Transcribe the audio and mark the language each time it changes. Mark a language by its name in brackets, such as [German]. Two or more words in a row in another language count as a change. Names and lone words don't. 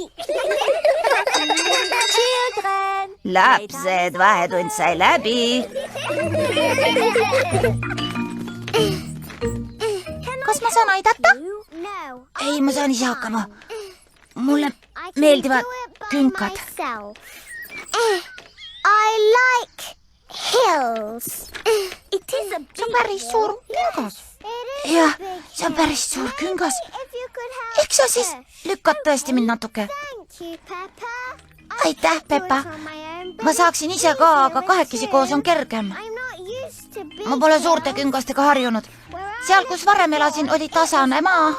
[Estonian] Lapsed, vahetund sai läbi. Kas ma saan aidata? Ei, ma saan ise hakkama. Mulle meeldivad künkad. [English] I like hills. [Estonian] See on päris suur küngas. Jah, see on päris suur küngas. Eks sa siis lükkad tõesti mind natuke. Aitäh, Peppa. Ma saaksin ise ka, aga kahekesi koos on kergem. Ma pole suurte küngastega harjunud. Seal, kus varem elasin, oli tasane maa.